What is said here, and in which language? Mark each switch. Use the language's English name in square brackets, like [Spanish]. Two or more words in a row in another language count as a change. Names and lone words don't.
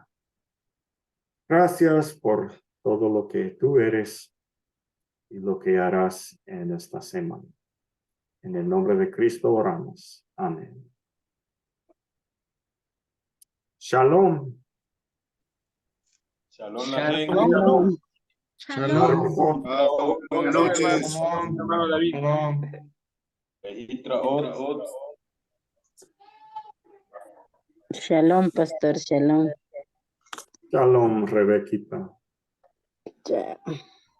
[Spanish] Gracias por todo lo que tú eres y lo que harás en esta semana. En el nombre de Cristo oramos. Amén. Shalom. Shalom. Shalom. Shalom. Buenas noches. Shalom. Hermano David. Shalom. Shalom, pastor, shalom. Shalom, Rebequita. Chao.